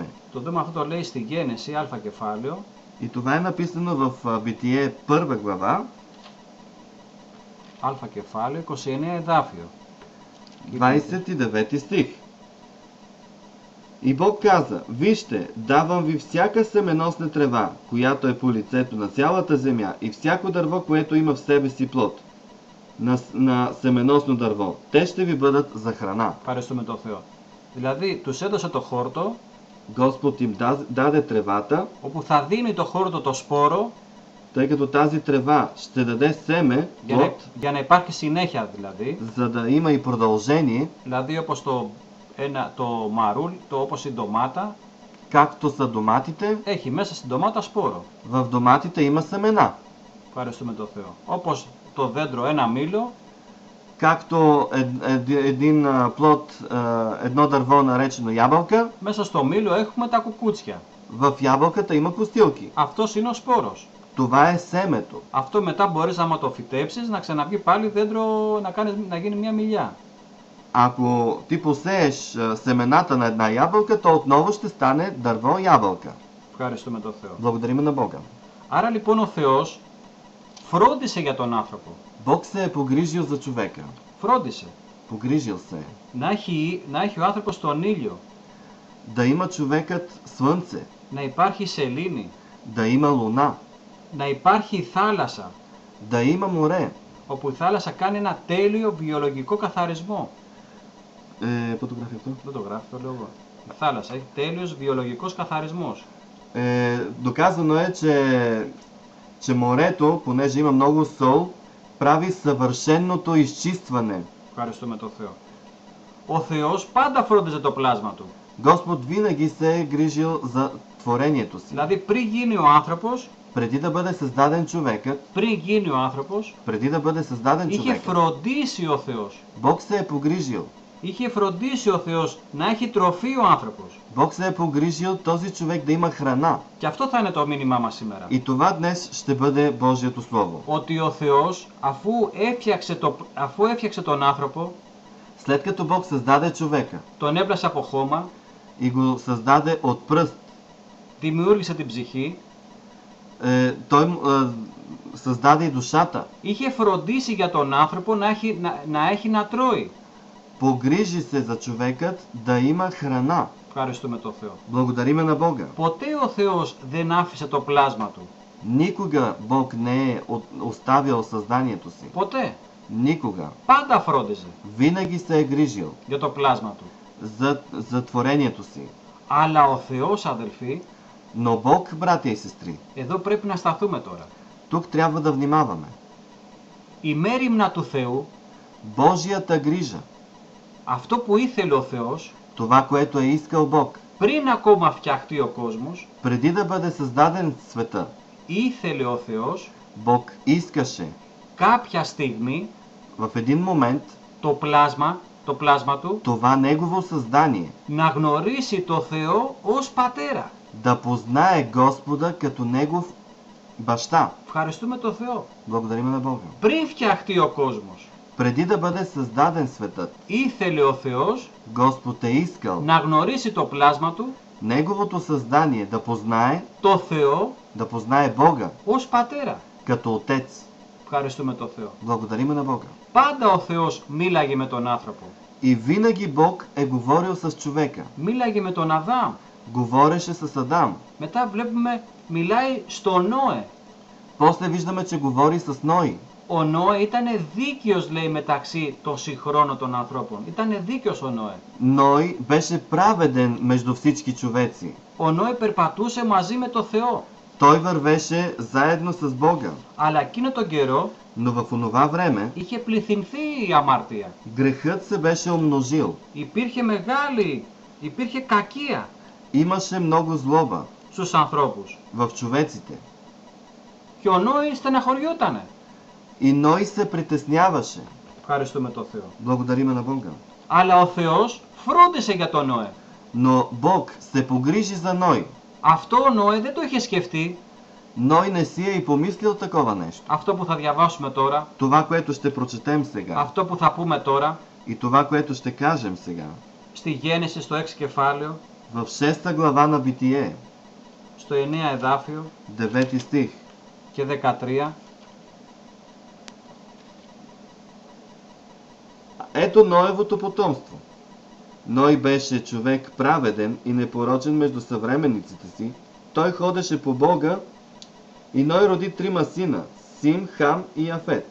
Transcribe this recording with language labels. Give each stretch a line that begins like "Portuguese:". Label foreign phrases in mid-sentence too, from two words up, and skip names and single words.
Greek: Το δούμε αυτό το λέει στη Γένεση, α κεφάλαιο.
Bulgarian: И това е написано в Битие 1 глава,
Greek: Α κεφάλαιο, 29 εδάφιο.
Bulgarian: 29 стих. И Бог каза, вижте, давам ви всяка семеносна трева, която е по лицето на цялата земя, и всяко дърво, което има в себе си плод на семеносно дърво. Те ще ви бъдат за храна.
Greek: Ευχαριστούμε τον Θεό. Δηλαδή, τους έδωσε το χόρτο,
Bulgarian: Господ им даде тревата,
Greek: όπου θα δίνει το χόρτο το σπόρο,
Bulgarian: тъй като тази трева ще даде семе, плод,
Greek: για να υπάρχει συνέχεια δηλαδή.
Bulgarian: за да има и продължение,
Greek: Δηλαδή, όπως το μαρούλ, όπως η ντομάτα,
Bulgarian: както са доматите,
Greek: έχει μέσα στην ντομάτα σπόρο.
Bulgarian: в доматите има семена.
Greek: Ευχαριστούμε τον Θεό. Όπως το δέντρο ένα μήλο,
Bulgarian: Както един плод, едно дърво наречено ябълка,
Greek: μέσα στο μήλο έχουμε τα κουκούτσια.
Bulgarian: в ябълката има костилки.
Greek: Αυτός είναι ο σπόρος.
Bulgarian: Това е семето.
Greek: Αυτό μετά μπορείς άμα το φυτέψεις να ξαναβγεί πάλι δέντρο να γίνει μια μιλιά.
Bulgarian: Ако ти посееш семената на една ябълка, то отново ще стане дърво ябълка.
Greek: Ευχαριστούμε τον Θεό.
Bulgarian: Благодарим на Бога.
Greek: Άρα λοιπόν ο Θεός φρόντισε για τον άνθρωπο.
Bulgarian: Бог се е погрижил за човека.
Greek: Φρόντισε.
Bulgarian: Погрижил се.
Greek: Να έχει ο άνθρωπος τον ήλιο,
Bulgarian: Да има човекът слънце,
Greek: να υπάρχει σελήνη,
Bulgarian: да има луна,
Greek: να υπάρχει θάλασσα,
Bulgarian: да има море.
Greek: όπου η θάλασσα κάνει ένα τέλειο βιολογικό καθαρισμό.
Bulgarian: Фотографията.
Greek: Δεν το γράφει, το λέω εγώ. Η θάλασσα έχει τέλειος βιολογικός καθαρισμός.
Bulgarian: Доказано е, че морето, понеже има много сол, прави съвършеното изчистване.
Greek: Ευχαριστούμε τον Θεό. Ο Θεός πάντα φρόντιζε το πλάσμα του.
Bulgarian: Господ винаги се е грижил за творението си.
Greek: Δηλαδή πριν γίνει ο άνθρωπος,
Bulgarian: Преди да бъде създаден човекът, преди да бъде създаден
Greek: είχε
Bulgarian: човекът,
Greek: φροντίσει ο Θεός.
Bulgarian: Бог се е погрижил.
Greek: Είχε φροντίσει ο Θεός να έχει τροφή ο άνθρωπος.
Bulgarian: Бог се е погрижил този човек да има храна.
Greek: Και αυτό θα είναι το μήνυμά μας σήμερα.
Bulgarian: И това днес ще бъде Божието Слово.
Greek: Ότι ο Θεός αφού έφτιαξε τον άνθρωπο,
Bulgarian: След като Бог създаде човека
Greek: τον έπλασε από χώμα,
Bulgarian: и го създаде от пръст,
Greek: δημιούργησε την ψυχή,
Bulgarian: той създаде и душата.
Greek: είχε φροντίσει για τον άνθρωπο να έχει να τρώει.
Bulgarian: Погрижи се за човекът да има храна.
Greek: Ευχαριστούμε τον Θεό.
Bulgarian: Благодариме на Бога.
Greek: Ποτέ ο Θεός δεν άφησε το πλάσμα του.
Bulgarian: Никога Бог не е оставил създанието си.
Greek: Ποτέ.
Bulgarian: Никога.
Greek: Πάντα φρόντιζε
Bulgarian: Винаги се е грижил
Greek: για το πλάσμα του.
Bulgarian: за творението си.
Greek: Αλλά ο Θεός, αδελφοί,
Bulgarian: Но Бог, братя и сестри,
Greek: εδώ πρέπει να σταθούμε τώρα.
Bulgarian: тук трябва да внимаваме.
Greek: Η μέριμνα του Θεού,
Bulgarian: Божията грижа,
Greek: αυτό που ήθελε ο Θεός,
Bulgarian: това, което е искал Бог,
Greek: πριν ακόμα φτιαχτεί ο κόσμος,
Bulgarian: преди да бъде създаден света,
Greek: ήθελε ο Θεός
Bulgarian: Бог искаше
Greek: κάποια στιγμή
Bulgarian: в един момент
Greek: το πλάσμα του
Bulgarian: това негово създание
Greek: να γνωρίσει το Θεό ως πατέρα.
Bulgarian: да познае Господа като негов баща.
Greek: Ευχαριστούμε τον Θεό.
Bulgarian: Благодариме на Бога.
Greek: Πριν φτιαχτεί ο κόσμος,
Bulgarian: Преди да бъде създаден светът,
Greek: ήθελε ο Θεός
Bulgarian: Господ е искал
Greek: να γνωρίσει το πλάσμα του,
Bulgarian: неговото създание да познае,
Greek: το Θεό,
Bulgarian: да познае Бога
Greek: ως πατέρα.
Bulgarian: като Отец.
Greek: Ευχαριστούμε τον Θεό.
Bulgarian: Благодариме на Бога.
Greek: Πάντα ο Θεός μίλαγε με τον άνθρωπο.
Bulgarian: И винаги Бог е говорил с човека.
Greek: Μίλαγε με τον Αδάμ.
Bulgarian: Говореше с Адам.
Greek: Μετά βλέπουμε μιλάει στο Νόε.
Bulgarian: После виждаме, че говори с Ной.
Greek: Ο Νόε ήταν δίκαιος, λέει, μεταξύ των συγχρόνων των ανθρώπων. Ήταν δίκαιος ο Νόε.
Bulgarian: Ной беше праведен между всички човеци.
Greek: Ο Νόε περπατούσε μαζί με το Θεό.
Bulgarian: Той вървеше заедно с Бога.
Greek: Αλλά εκείνο τον καιρό
Bulgarian: Но в онова време
Greek: είχε πληθυνθεί η αμάρτεια.
Bulgarian: грехът се беше умножил.
Greek: Υπήρχε κακία
Bulgarian: Имаше много злоба
Greek: στους ανθρώπους.
Bulgarian: в човеците.
Greek: Και ο Νόε στεναχωριότανε.
Bulgarian: И Ной се притесняваше.
Greek: Ευχαριστούμε τον Θεό.
Bulgarian: Благодариме на Бога.
Greek: Αλλά ο Θεός φρόντισε για τον Νόε.
Bulgarian: Но Бог се погрижи за Ной.
Greek: Αυτό ο Νόε δεν το είχε σκεφτεί.
Bulgarian: Ной не си е и помислил такова нещо.
Greek: Αυτό που θα διαβάσουμε τώρα,
Bulgarian: Това, което ще прочетем сега,
Greek: αυτό που θα πούμε τώρα,
Bulgarian: и това, което ще кажем сега,
Greek: στη Γέννηση στο 6 κεφάλαιο,
Bulgarian: в 6 глава на Битие,
Greek: στο 9 εδάφιο
Bulgarian: 9 стих,
Greek: και 13,
Bulgarian: ето Ноевото потомство. Ной беше човек праведен и непорочен между съвременниците си. Той ходеше по Бога и Ной роди 3 сина – Сим, Хам и Яфет.